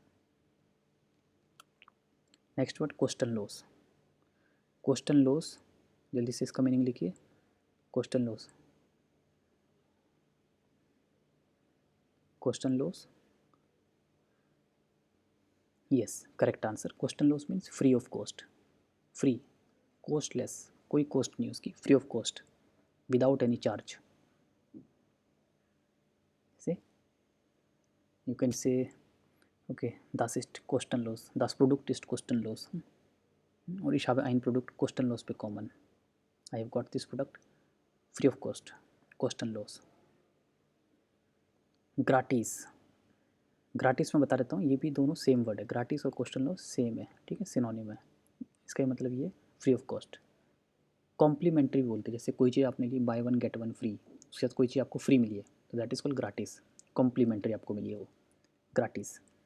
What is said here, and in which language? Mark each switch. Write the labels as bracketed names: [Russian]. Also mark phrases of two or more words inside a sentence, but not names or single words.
[English] next word [German] kosten los, kosten los, [Hindi] जल्दी से इसका मीनिंग लिखिए, [German] kosten los, kosten los, [English] yes correct answer, [German] kosten los [English] means free of cost, free, costless, [Hindi] कोई कॉस्ट नहीं उसकी, [English] free of cost, without any charge, say you can say okay, [German] das ist kostenlos, das Produkt ist kostenlos, और ich habe ein Produkt kostenlos bekommen, [English] I have got this product free of cost, [German] kostenlos। [Hindi] ग्राटिस, ग्राटिस में बता देता हूँ, ये भी दोनों [English] same word [Hindi] है, ग्राटिस और कोस्टनलॉस सेम है, ठीक है, सिनोनिम है, इसका मतलब ये [English] free of cost. [Hindi] कॉम्प्लीमेंट्री बोलते हैं, जैसे कोई चीज़ आपने ली [English] buy one get one free, [Hindi] उसके साथ कोई चीज़ आपको फ्री मिली है तो [English] that is called gratis, [Hindi] कॉम्प्लीमेंट्री आपको मिली है वो, ग्राटिस।